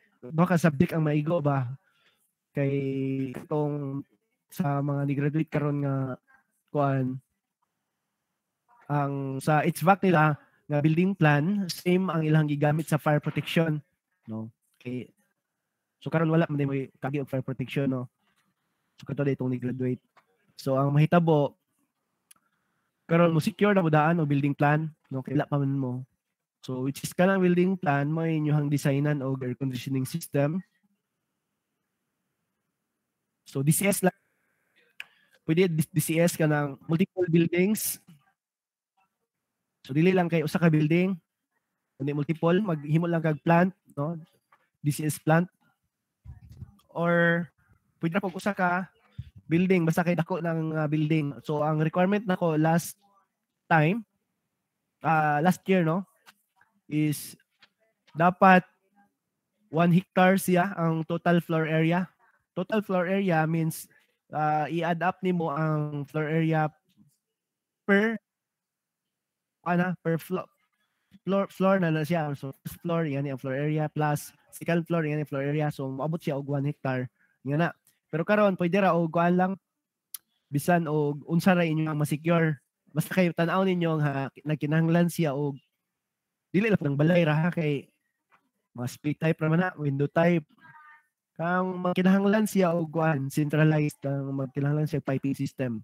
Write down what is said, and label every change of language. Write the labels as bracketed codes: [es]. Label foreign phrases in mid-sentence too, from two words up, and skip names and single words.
[ceb] Duha ka subject ang maigo ba kay itong sa mga ni-graduate karon nga kuan ang sa Hvac nila nga [en] building plan same [ceb] ang ilang gigamit sa [en] fire protection, [ceb] no? Okay. So karon wala man may kagi og [en] fire protection, [ceb] no? So kato itong ni-graduate. So ang mahitabo karon mo secure na mo daan o [en] building plan, [ceb] no? Kaya wala pa man mo. [en] So which is [ceb] kanang [en] building plan [ceb] mo inyong designan og [en] air conditioning system. [ceb] So DCS lang pwede DCS ka ng [en] multiple buildings. [ceb] So dili lang kay usa ka building, kundi multiple maghimo lang kag plant, no? [en] DCS plant [ceb] or pwede na kung usa ka building basta kay dako ng building. So ang requirement nako [en] last time last year [ceb] no is dapat 1 hectare siya ang [en] total floor area. Total floor area means [ceb] i-add up nimo ang [en] floor area per per floor [ceb] na siya. [en] So first floor [ceb] yan ang [en] floor area plus second floor [ceb] yan ang [en] floor area. [ceb] So maabot siya og 1 hectare. Nga na. Pero karon pwede ra og kuan lang bisan og unsa ra inyo ang ma-secure basta kayo tanaw ninyo ha nagkinahanglan siya og dili lang ng balay ra ha kay mga [en] split type [ceb] ra man na [en] window type [ceb] kang magkinahanglan siya og kuan centralized ang magkinahanglan siya [en] piping system.